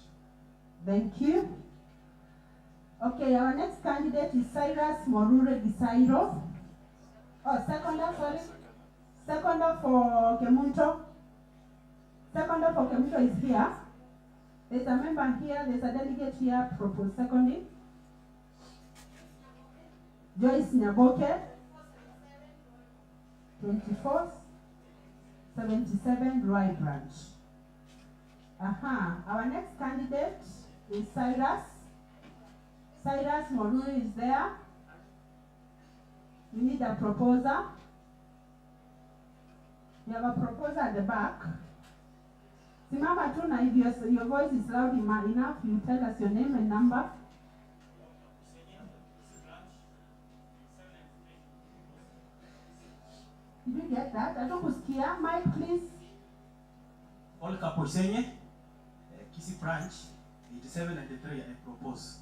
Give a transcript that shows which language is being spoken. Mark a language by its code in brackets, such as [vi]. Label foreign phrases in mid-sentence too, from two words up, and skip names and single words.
[en] Thank you. Okay, our next candidate is Cyrus Morure Gisairo. Oh, seconder, sorry. Seconder for Kemunto. Seconder for Kemunto is here. There's a member here, there's a delegate here, propose seconding. Joyce Nyaboke. 24th, 77 Roy branch. Our next candidate is Cyrus. Cyrus Moruri is there. We need a proposer. We have a proposer at the back. [sw] Simama tu na [en] if your voice is loud enough, you tell us your name and number. Did you get that? Hatukusikia. Mike, please. Olka Posenye, Kisi branch, 8793, I propose.